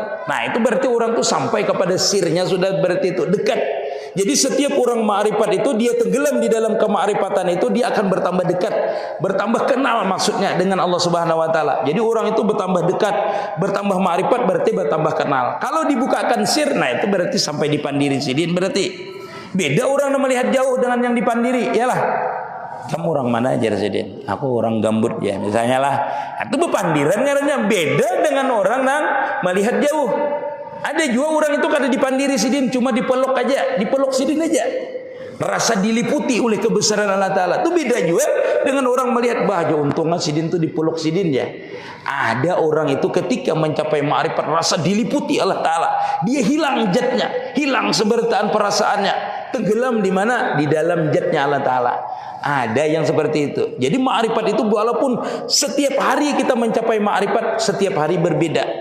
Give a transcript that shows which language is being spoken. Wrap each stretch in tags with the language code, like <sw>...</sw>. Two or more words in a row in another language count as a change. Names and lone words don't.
<id>Nah, itu berarti orang itu sampai kepada sirnya sudah berarti itu dekat. Jadi setiap orang ma'rifat itu dia tenggelam di dalam kemakrifatan itu, dia akan bertambah dekat, bertambah kenal maksudnya dengan Allah</id> <ar>Subhanahu wa taala.</ar> <id>Jadi orang itu bertambah dekat, bertambah ma'rifat berarti bertambah kenal. Kalau dibukakan sir, nah itu berarti sampai dipandiri sidin berarti. Beda orang yang melihat jauh dengan yang dipandiri, iyalah. Kamu orang mana aja sidin? Aku orang gambut ya, misalnya lah. Itu berpandiran karena beda dengan orang yang melihat jauh. Ada juga orang itu kada dipandiri sidin, cuma dipeluk aja, dipeluk sidin aja. Rasa diliputi oleh kebesaran Allah Ta'ala. Itu beda juga dengan orang melihat, bah untungnya sidin itu dipeluk sidin ya. Ada orang itu ketika mencapai ma'rifat rasa diliputi Allah Ta'ala, dia hilang jatnya, hilang sebertaan perasaannya, tenggelam di mana? Di dalam jatnya Allah Ta'ala. Ada yang seperti itu. Jadi ma'rifat itu walaupun setiap hari kita mencapai ma'rifat, setiap hari berbeda.</id>